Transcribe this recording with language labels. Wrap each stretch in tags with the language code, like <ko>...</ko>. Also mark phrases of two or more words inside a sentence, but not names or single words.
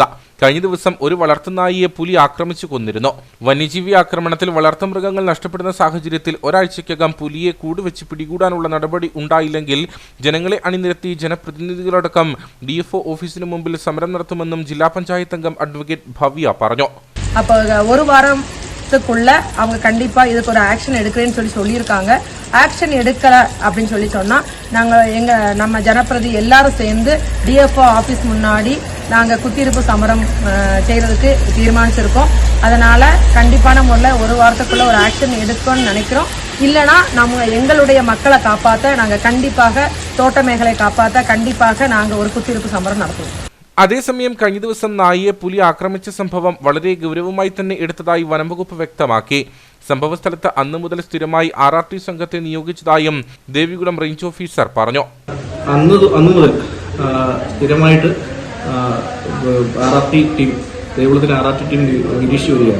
<ml>കഴിഞ്ഞ ദിവസം ഒരു വളർത്തുനായിയെ പുലി ആക്രമിച്ചു കൊന്നിരുന്നു. വന്യജീവി ആക്രമണത്തിൽ വളർത്തുമൃഗങ്ങൾ നഷ്ടപ്പെടുന്ന സാഹചര്യത്തിൽ ഒരാഴ്ചയ്ക്കകം പുലിയെ കൂടുവെച്ച് പിടികൂടാനുള്ള നടപടി ഉണ്ടായില്ലെങ്കിൽ ജനങ്ങളെ അണിനിരത്തി ജനപ്രതിനിധികളടക്കം DFO ഓഫീസിന് മുമ്പിൽ സമരം നടത്തുമെന്നും ജില്ലാ പഞ്ചായത്ത് അംഗം അഡ്വക്കേറ്റ് ഭവ്യ പറഞ്ഞു.</ml> <ta>அவங்க கண்டிப்பா இதுக்கு ஒரு ஆக்ஷன் எடுக்கிறேன்னு சொல்லியிருக்காங்க. ஆக்ஷன் எடுக்கல அப்படின்னு சொன்னா நம்ம ஜனப்பிரதி எல்லாரும் சேர்ந்து DFO ஆபீஸ் முன்னாடி நாங்க குத்திருப்பு சமரம் செய்யறதுக்கு தீர்மானிச்சிருக்கோம். அதனால கண்டிப்பான முறையில் ஒரு வாரத்துக்குள்ள ஒரு ஆக்ஷன் எடுக்கணும்னு நினைக்கிறோம். இல்லைனா நம்ம எங்களுடைய மக்களை காப்பாற்ற நாங்கள் கண்டிப்பாக தோட்ட மேഖலை காப்பாற்ற கண்டிப்பாக நாங்கள் ஒரு குத்திருப்பு சமரம் நடத்துவோம்.</ta> <ml>അതേസമയം കഴിഞ്ഞ ദിവസം നായയെ പുലി ആക്രമിച്ച സംഭവം വളരെ ഗൗരവമായി തന്നെ എടുത്തതായി വനംവകുപ്പ് വ്യക്തമാക്കി. സംഭവസ്ഥലത്ത് അന്നു മുതൽ സ്ഥിരമായി RRT സംഘത്തെ നിയോഗിച്ചതായും ദേവികുളം റേഞ്ച് ഓഫീസർ പറഞ്ഞു. അന്ന് മുതൽ സ്ഥിരമായിട്ട് ദേവികുളത്തിലെ RRT ടീം നിരീക്ഷിച്ചു വരികയാണ്.</ml>